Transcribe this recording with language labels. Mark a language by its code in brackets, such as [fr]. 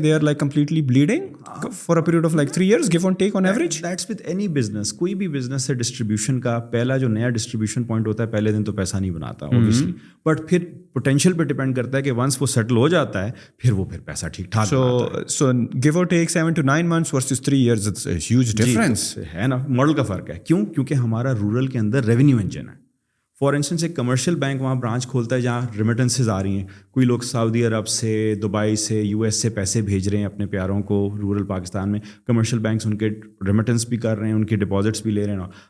[en] They are like completely bleeding for a period of like 3 years give and take on average. That's with any business. [ur] کوئی بھی business ہے distribution کا, پہلا جو نیا distribution point ہوتا ہے پہلے دن تو پیسہ نہیں بناتا اوبیسلی, بٹ پھر پوٹینشیل پہ ڈپینڈ کرتا ہے کہ ونس وہ سیٹل ہو جاتا ہے پھر پیسہ ٹھیک ٹھاک بناتا ہے. [en] so give اور take 7 to 9 months versus 3 years, it's a huge difference [ur] ہے نا. ماڈل کا فرق ہے. کیوں؟ کیونکہ ہمارا رورل کے اندر ریونیو انجن ہے. فار انسٹنس ایک کمرشل بینک وہاں برانچ کھولتا ہے جہاں ریمیٹنسز آ رہی ہیں. کوئی لوگ سعودی عرب سے, دبئی سے, US سے پیسے بھیج رہے ہیں اپنے پیاروں کو رورل پاکستان میں. کمرشل بینکس ان کے ریمیٹنس بھی کر رہے ہیں, ان کے ڈپازٹس بھی لے رہے ہیں.